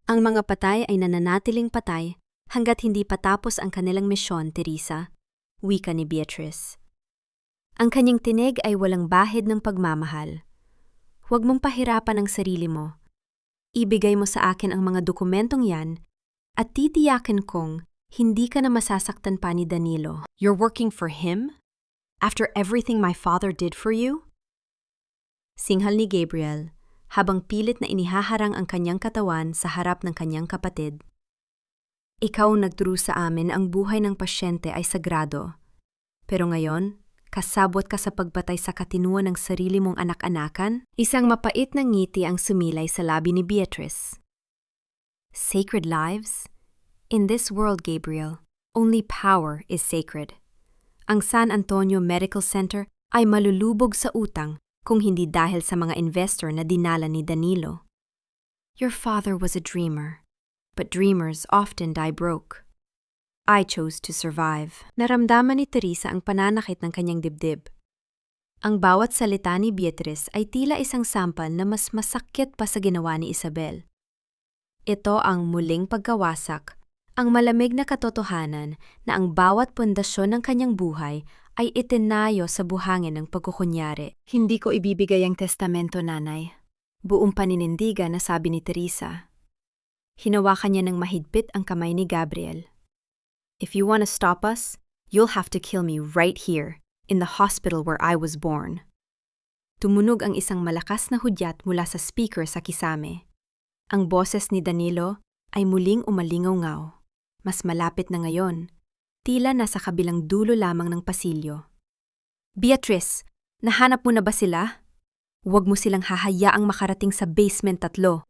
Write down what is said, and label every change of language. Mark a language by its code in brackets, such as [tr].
[tl] Ang mga patay ay nananatiling patay hanggat hindi patapos ang kanilang misyon, Teresa, wika ni Beatrice. Ang kanyang tinig ay walang bahid ng pagmamahal. Huwag mong pahirapan ang sarili mo. Ibigay mo sa akin ang mga dokumentong yan at titiyakin kong hindi ka na masasaktan pa ni Danilo. [en] You're working for him? After everything my father did for you? [tl] Singhal ni Gabriel habang pilit na inihaharang ang kanyang katawan sa harap ng kanyang kapatid. Ikaw ang nagturo sa amin ang buhay ng pasyente ay sagrado. Pero ngayon, kasabwat ka sa pagbatay sa katinuan ng sarili mong anak-anakan? Isang mapait na ngiti ang sumilay sa labi ni Beatrice. [en] Sacred lives? In this world, Gabriel, only power is sacred. [tl] Ang San Antonio Medical Center ay malulubog sa utang kung hindi dahil sa mga investor na dinala ni Danilo. [en] Your father was a dreamer, but dreamers often die broke. I chose to survive. [tl] Naramdaman ni Teresa ang pananakit ng kanyang dibdib. Ang bawat salita ni Beatrice ay tila isang sampal na mas masakit pa sa ginawa ni Isabel. Ito ang muling pagkawasak, ang malamig na katotohanan na ang bawat pundasyon ng kanyang buhay ay itinayo sa buhangin ng pagkukunyari. Hindi ko ibibigay ang testamento, nanay. Buong paninindigan na sabi ni Teresa. Hinawakan niya ng mahigpit ang kamay ni Gabriel. [en] If you want to stop us, you'll have to kill me right here, in the hospital where I was born. [tl] Tumunog ang isang malakas na hudyat mula sa speaker sa kisame. Ang boses ni Danilo ay muling umalingaw-ngaw. Mas malapit na ngayon. Tila nasa kabilang dulo lamang ng pasilyo. Beatrice, nahanap mo na ba sila? Huwag mo silang hahayaang makarating sa basement 3.